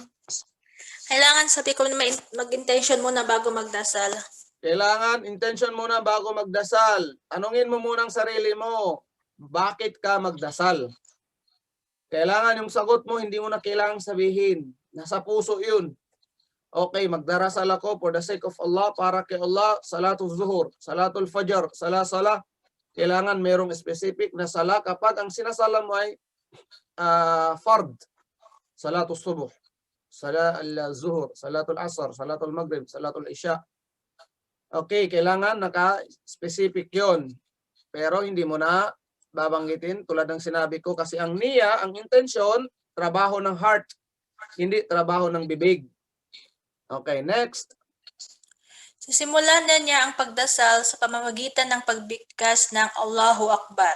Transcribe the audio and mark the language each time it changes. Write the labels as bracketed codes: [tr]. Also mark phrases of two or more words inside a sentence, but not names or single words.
[tl] Kailangan sabi ko na mag-intention muna bago magdasal. Kailangan intention muna bago magdasal. Tanungin mo muna ang sarili mo, bakit ka magdasal? Kailangan yung sagot mo, hindi mo na kailangang sabihin. Nasa puso yun. Okay, magdarasal ako [en] for the sake of Allah, [tl] para kay Allah, [ar] صلاة الظهر صلاة الفجر, [tl] sala. Kailangan merong specific na sala kapag ang sinasala mo ay fard, [ar] صلاة الصبح صلاة الظهر صلاة العصر صلاة المغرب صلاة العشاء. [tl] Okay, kailangan naka-specific yon. Pero hindi mo na babanggitin tulad ng sinabi ko kasi ang niya, ang intention, trabaho ng heart, hindi trabaho ng bibig. [en] Okay, next. [tl] Sisimulan na niya ang pagdasal sa pamamagitan ng pagbigkas ng [ar] الله أكبر.